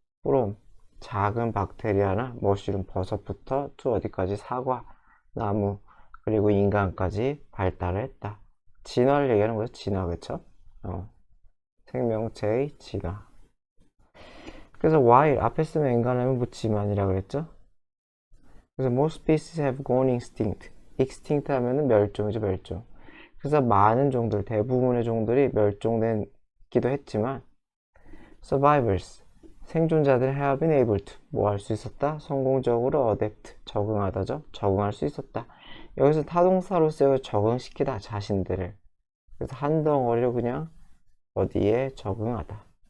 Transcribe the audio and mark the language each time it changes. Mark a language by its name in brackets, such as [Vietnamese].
[Korean] from, 작은 박테리아나 머쉬룸, 버섯부터 to 어디까지? 사과, 나무, 그리고 인간까지 발달을 했다. 진화를 얘기하는 거죠. 진화, 그쵸? 생명체의 진화. 그래서 while 앞에 쓰면 인간하면 묻지만이라 그랬죠. [English] 그래서 most species have gone extinct. [Korean] extinct 하면은 멸종이죠, 멸종. 그래서 많은 종들, 대부분의 종들이 멸종되기도 했지만 survivors, 생존자들 have been able to, 뭐 할 수 있었다? 성공적으로 adapt, 적응하다죠. 적응할 수 있었다. 여기서 타동사로 쓰여 적응시키다, 자신들을. 그래서 한 덩어리로 그냥 어디에 적응하다.